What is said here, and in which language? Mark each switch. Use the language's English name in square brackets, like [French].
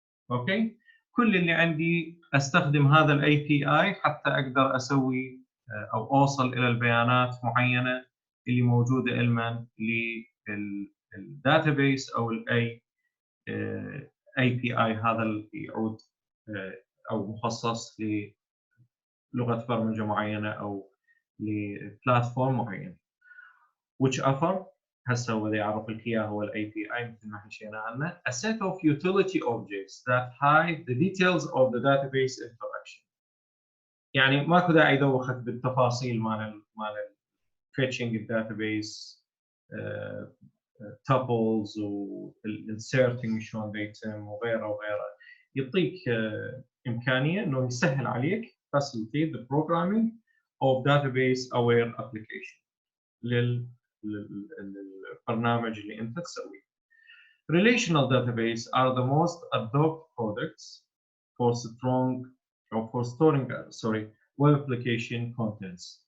[Arabic] اوكي، كل اللي عندي استخدم هذا الاي بي اي حتى اقدر اسوي او اوصل الى البيانات معينه اللي موجوده علما للداتابيس او الاي اي بي اي. هذا اللي يعود او مخصص للغه برمجه معينه او لبلاتفورم معين. whichever هسه هو يعرف لك اياه هو الاي بي اي مثل ما حكينا عنه. [English] A set of utility objects that hide the details of the database interaction. [Arabic] يعني ماكو داعي يدوخك بالتفاصيل مال fetching الداتابيس tuples والinserting شلون بيتم وغيره وغيره. يعطيك امكانيه انه يسهل عليك facilitate the programming of database aware application للبرنامج اللي انت تسويه. [English] Relational database are the most adopted products for storing web application contents.